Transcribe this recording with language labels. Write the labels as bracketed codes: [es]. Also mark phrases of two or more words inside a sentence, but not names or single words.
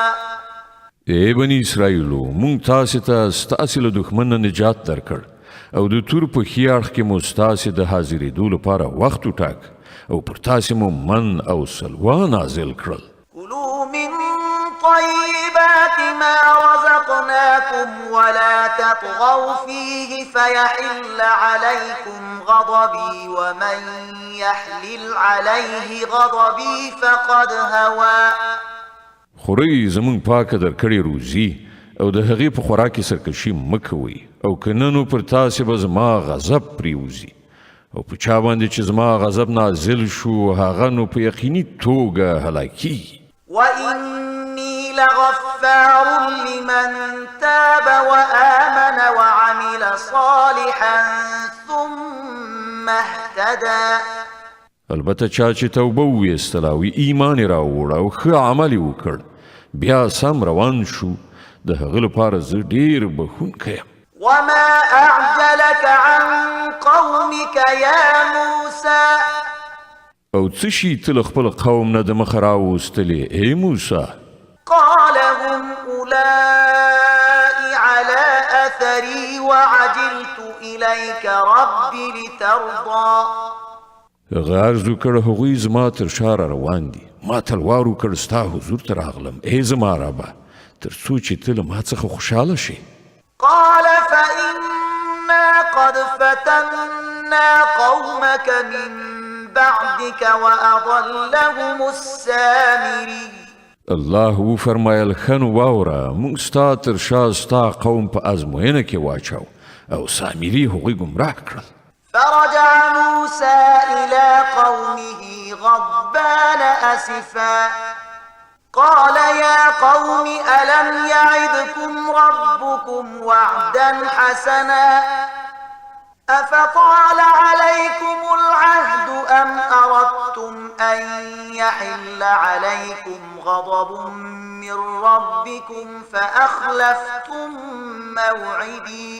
[ps] ای بني اسرائیلو مونږ تاسې ته ستاسې له دښمن نه نجات درکړ او د تور په ښي اړخ کې مو ستاسې د حاضرېدو لپاره وخت وټاک او پر تاسې مو من او سلوا نازل کړل [ar] كلوا من طيبات ما رزقناكم ولا تطغوا فيه فيحل عليكم غضبي ومن يحلل عليه غضبي فقد هوى [ps] خورئ زمونږ پاکه درکړې روزي او د هغې په خوراک کې سرکشي مه کوئ او که نه نو پر تاسې به زما غضب پرېوځي او په چا باندې چې زما غضب نازل شو هغه نو په یقیني توګه هلاکیږي [ar] وإني لغفار لمن تاب وآمن اهتدى [ps] البته چا چې توبه وویستله او ایمان یې راوړ او ښه عمل یې وکړ بیا سم روان شو د هغه لپاره زه ډېر بخښونکی یم [ar] وما أعجلك عن قومك يا موسى [ps] او څه شي ته له خپل قوم نه د مخه راوستلې ای موسی [ar] قال هم أولئك على أثري وعجلت إليك رب لترضى [ps] هغه عرض وکړ هغوی زما تر شا روان دي ما تلوار وکړ ستا حضور ته راغلم ای زما ربه تر څو چې ته له ما څخه خوشحاله شې [ar] قال فإنا قد فتنا قومك من بعدك وأضلهم السامري [ps] الله وفرمایل ښه نو واوره موږ ستا تر شا ستا قوم په ازموینه کې واچاو او سامري هغوی ګمراه کړل [ar] فرجع موسى إلى قومه غضبان أسفا قال يا قوم ألم يعدكم ربكم وعدا حسنا أفطال عليكم العهد أم أردتم أن يحل عليكم غضب من ربكم فأخلفتم موعدي